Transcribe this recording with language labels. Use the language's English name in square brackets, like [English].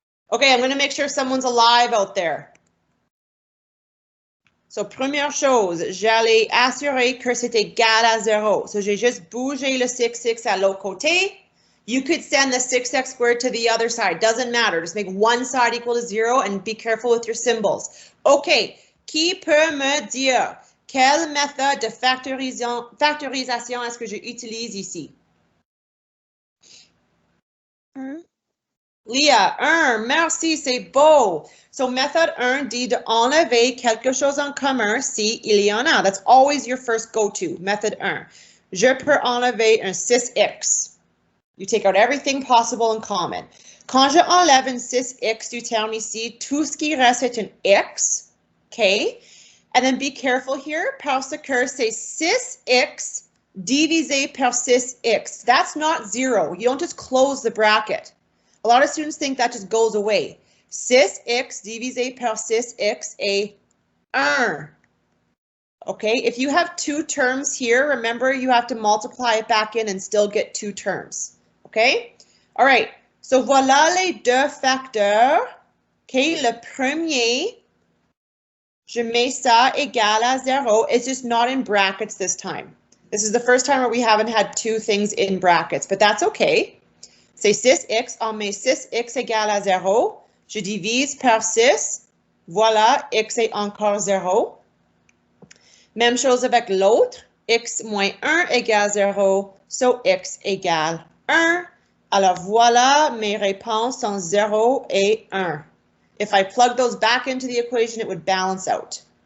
[English] OK, I'm going to make sure someone's alive out there. [French] So, première chose, j'allais assurer que c'est égal à 0. So, j'ai juste bougé le 6x à l'autre côté. [English] You could send the 6x squared to the other side. Doesn't matter. Just make one side equal to 0 and be careful with your symbols. OK. [French] Qui peut me dire quelle méthode de factorisation est-ce que j'utilise ici? 1. Léa, 1. Merci, c'est beau. So, méthode 1 dit d'enlever quelque chose en commun si il y en a. [English] That's always your first go-to. [French] Méthode 1. Je peux enlever un 6x. [English] You take out everything possible in common. [French] Quand je enlève un 6x du terme ici, tout ce qui reste est un x. OK? [English] And then be careful here, [French] parce que c'est 6x divisé par 6x. [English] That's not 0. You don't just close the bracket. A lot of students think that just goes away. [French] 6x divisé par 6x est 1. [English] Okay, if you have 2 terms here, remember you have to multiply it back in and still get 2 terms. Okay? All right. [French] So, voilà les deux facteurs. Okay, le premier, je mets ça égal à 0. [English] It's just not in brackets this time. This is the first time where we haven't had 2 things in brackets, but that's okay. [French] C'est 6x, on met 6x égale à 0. Je divise par 6. Voilà, x est encore 0. Même chose avec l'autre. X moins 1 égale 0. So, x égale 1. Alors, voilà, mes réponses sont 0 et 1. [English] If I plug those back into the equation, it would balance out.